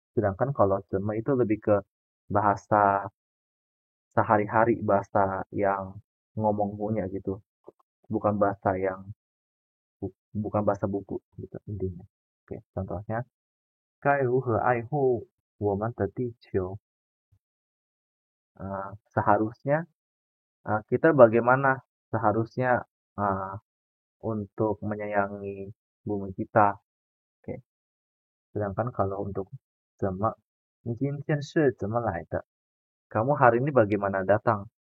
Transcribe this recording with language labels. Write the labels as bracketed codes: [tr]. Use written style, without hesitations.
[id] Sedangkan kalau 怎么 itu lebih ke bahasa sehari-hari, bahasa yang ngomong punya gitu. Bukan bahasa yang bukan bahasa buku gitu intinya. [zh] Oke, contohnya 该如何爱护我们的地球. [id] Seharusnya kita bagaimana seharusnya untuk menyayangi bumi kita. [zh] Oke, [id] sedangkan kalau untuk [zh] 怎么，你今天是怎么来的? [id] Kamu hari ini bagaimana datang?